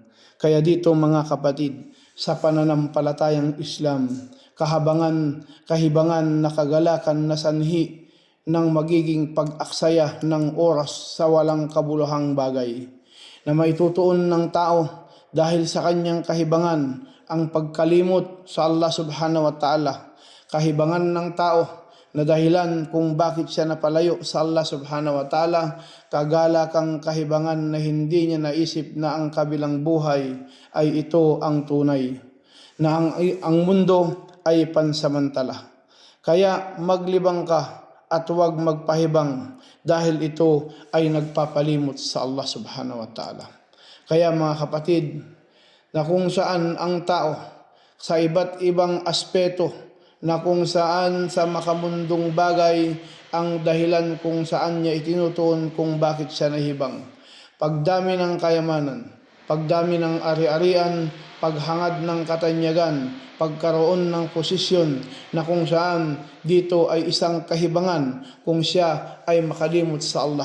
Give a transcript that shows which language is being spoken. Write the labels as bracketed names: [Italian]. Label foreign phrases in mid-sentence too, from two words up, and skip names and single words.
[Filipino] Kaya dito mga kapatid, sa pananampalatayang Islam, kahibangan na kagalakan na sanhi ng magiging pag-aksaya ng oras sa walang kabuluhang bagay na maitutuon ng tao dahil sa kanyang kahibangan ang pagkalimot sa Allah [Arabic] سبحانه وتعالى. [Filipino] Kahibangan ng tao na dahilan kung bakit siya napalayo sa Allah [Arabic] سبحانه وتعالى, [Filipino] kagalakang kahibangan na hindi niya naisip na ang kabilang buhay ay ito ang tunay, na ang mundo ay pansamantala. Kaya maglibang ka at huwag magpahibang dahil ito ay nagpapalimot sa Allah [Arabic] سبحانه وتعالى. [Filipino] Kaya mga kapatid, na kung saan ang tao sa iba't ibang aspeto na kung saan sa makamundong bagay ang dahilan kung saan niya itinutuon kung bakit siya nahibang. Pagdami ng kayamanan, pagdami ng ari-arian, paghangad ng katanyagan, pagkaroon ng posisyon na kung saan dito ay isang kahibangan kung siya ay makalimot sa Allah.